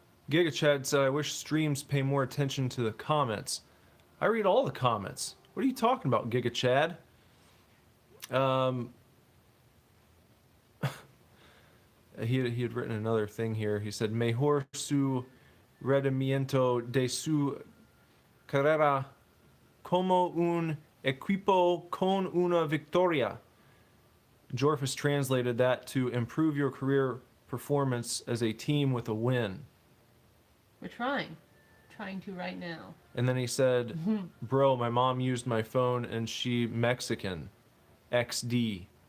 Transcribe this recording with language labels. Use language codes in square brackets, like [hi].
[en] Giga Chad said, I wish streams pay more attention to the comments. I read all the comments. What are you talking about, Giga Chad? He had written another thing here. [es] He said, Mejor su rendimiento de su carrera como un equipo con una victoria. [en] Jorfus translated that to improve your career performance as a team with a win. We're trying. Trying to right now. And then he said, bro, my mom used my phone and she Mexican. XD.